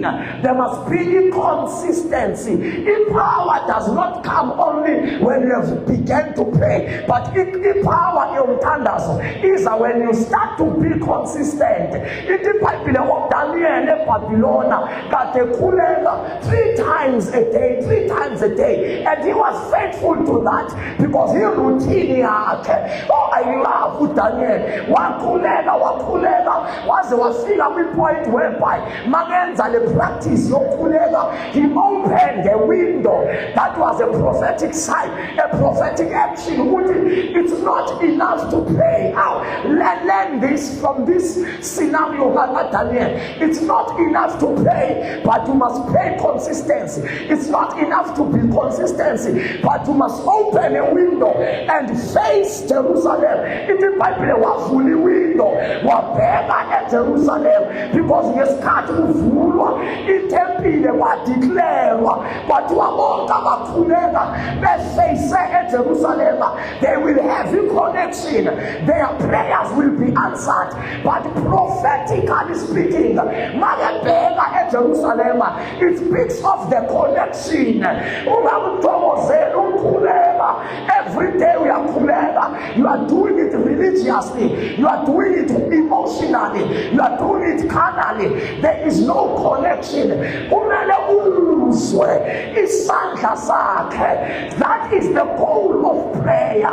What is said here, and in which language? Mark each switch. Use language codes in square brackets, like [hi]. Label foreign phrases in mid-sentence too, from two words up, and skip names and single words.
[en] There must be consistency. In power does not come only when you have begun to pray, but in power is when you start to be consistent. In the Bible of Daniel in Babylon, that they kulega 3 times a day, and he was faithful to that because he [zu] routine yakhe. [en] Oh, I love Daniel. [zu] Wakulega waze wafika kwi-point whereby magenza le practice yokulega, [en] he opened a window. That was a prophetic sign, a prophetic action. It's not enough to pray. Learn this from this scenario, Daniel. It's not enough to pray, but you must pray consistency. It's not enough to be consistency, but you must open a window and face Jerusalem. In the Bible, [zu] wavula window, wabheka eJerusalem, because ngesikhathi kuvulwa itempile kwadeclarewa kwathiwa bonke abakhuleka befase eJerusalem, [en] they will have a connection, their prayers will be answered. But prophetically speaking, [zu] makebheka eJerusalem, [en] it speaks of the connection. Every day we are khuleka, you are doing it religiously, you are doing it emotionally, you are doing it carnally. There is no connection. That is the goal of prayer.